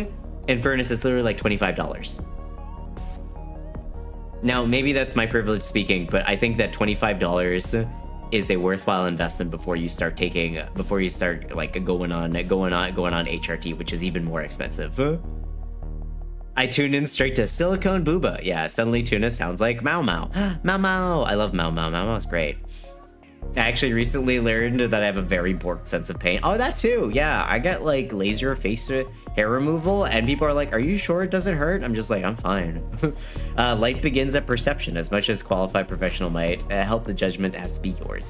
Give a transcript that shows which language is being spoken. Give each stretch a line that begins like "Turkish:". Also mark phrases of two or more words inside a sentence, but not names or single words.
English: In fairness, it's literally like $25. Now, maybe that's my privilege speaking, but I think that $25 is a worthwhile investment before you start like going on HRT, which is even more expensive. I tuned in straight to silicone booba. Yeah, suddenly tuna sounds like Mau Mau. Mau Mau. I love Mau Mau. Mau Mau's great. I actually recently learned that I have a very borked sense of pain. Oh, that too. Yeah, I got like laser face hair removal, and people are like, are you sure it doesn't hurt? I'm just like, I'm fine. Life begins at perception. As much as qualified professional might help, the judgment has to be yours.